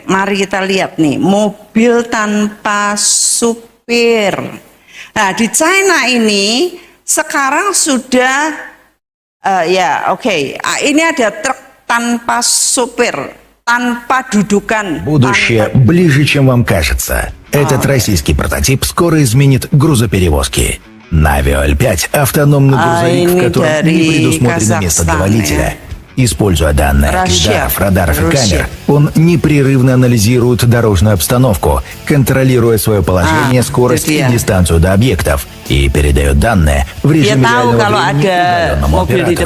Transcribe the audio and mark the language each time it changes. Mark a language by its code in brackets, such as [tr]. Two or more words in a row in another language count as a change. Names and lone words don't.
[id] Mari kita lihat nih, mobil tanpa supir. Nah, di China ini sekarang sudah ini ada truk tanpa supir, tanpa dudukan. [ru] Будущее ближе, чем вам кажется. Этот российский прототип скоро изменит грузоперевозки. Navio L5 – автономный грузовик, в котором не предусмотрено место для водителя. Используя данные от лидаров, радаров и камер, он непрерывно анализирует дорожную обстановку, контролируя свое положение, скорость и дистанцию до объектов, и передает данные в режиме реального времени удаленному оператору.